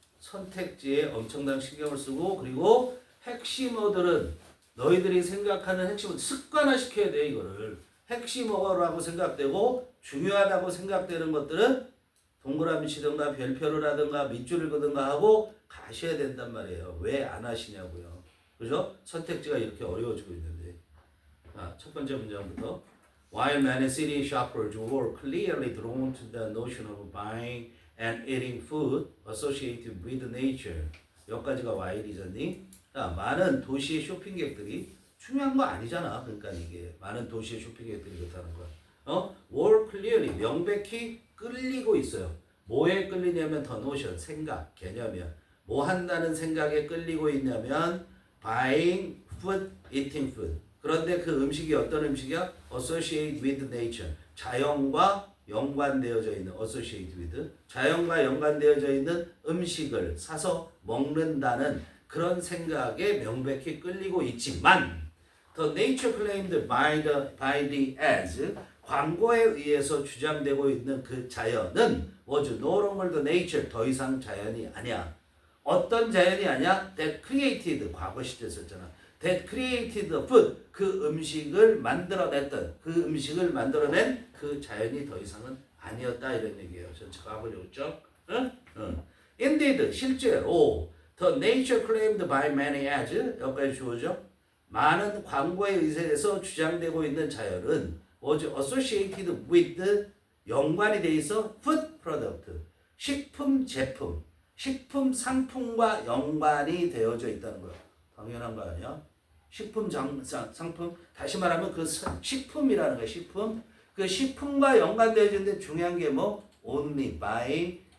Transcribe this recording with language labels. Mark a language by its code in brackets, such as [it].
[ko] 선택지에 엄청난 신경을 쓰고, 그리고 핵심어들은 너희들이 생각하는 핵심은 습관화 시켜야 돼. 이거를 핵심어라고 생각되고 중요하다고 생각되는 것들은 동그라미 치든가 별표를 하든가 밑줄을 그든가 하고 가셔야 된단 말이에요. 왜 안 하시냐고요. 그죠? 선택지가 이렇게 어려워지고 있는데. 첫 번째 문장부터. [en] While many city shoppers were clearly drawn to the notion of buying and eating food associated with nature. [ko] 여기까지가 while이잖니? 많은 도시의 쇼핑객들이, 중요한 거 아니잖아. 그러니까 이게 많은 도시의 쇼핑객들이 그렇다는 거야. [en] were clearly, [ko] 명백히 끌리고 있어요. 뭐에 끌리냐면 [en] the notion, [ko] 생각, 개념이야. 뭐 한다는 생각에 끌리고 있냐면 [en] buying food, eating food. [ko] 그런데 그 음식이 어떤 음식이야? [en] associate with nature. [ko] 자연과 연관되어져 있는, [en] associate with. [ko] 자연과 연관되어져 있는 음식을 사서 먹는다는 그런 생각에 명백히 끌리고 있지만, [en] the nature claimed by the ads, [ko] 광고에 의해서 주장되고 있는 그 자연은 [en] was no longer the nature, [ko] 더 이상 자연이 아니야. 어떤 자연이 아니야? [en] That created, [ko] 과거 시제 썼잖아. [en] That created food, [ko] 그 음식을 만들어냈던, 그 음식을 만들어낸 그 자연이 더 이상은 아니었다 이런 얘기예요. 전체 과거 요점. [en] Indeed, [ko] 실제로 [en] the nature claimed by many ads, [ko] 여기까지 주어져. 많은 광고에 의해서 주장되고 있는 자연은 [en] was associated with, [ko] 연관이 돼 있어 [en] food product, [ko] 식품 제품, 식품 상품과 연관이 되어져 있다는 거야. 당연한 거 아니야? 식품 상품, 다시 말하면 그 식품이라는 거야. 식품. 그 식품과 연관되어져 있는데 중요한 게 뭐? [en] only by